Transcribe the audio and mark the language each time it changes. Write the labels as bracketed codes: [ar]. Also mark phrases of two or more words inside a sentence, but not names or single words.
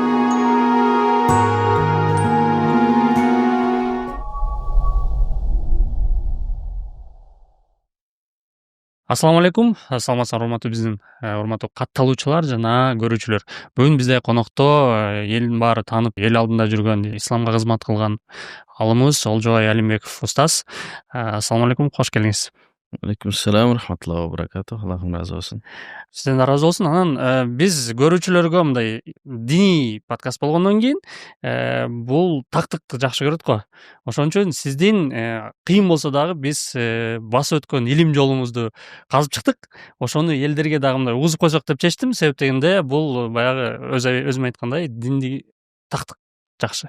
[ar] السلام عليكم. [ky] Саламатсыздар урматтуу биздин урматтуу катталуучулар жана көрүүчүлөр. Бүгүн бизде конокто элдин баары таанып, эл алдында жүргөн, исламга кызмат кылган алымыбыз Олжобай Алимбеков устаз. [ar] السلام عليكم, [ky] кош келиңиз. [ar] عليكم السلام رحمة الله وبركاته. [ky] Аллахым разы болсун. Сизден да разы болсун. Анан биз көрүүчүлөргө мындай диний подкаст болгондон кийин бул тактыкты жакшы көрөт го. Ошон үчүн сиздин кыйын болсо дагы биз басып өткөн илим жолуңузду казып чыктык. Ошону элдерге дагы мындай угузуп койсок деп чечтим. Себеп дегенде бул баягы өзүм айткандай динди тактык жакшы.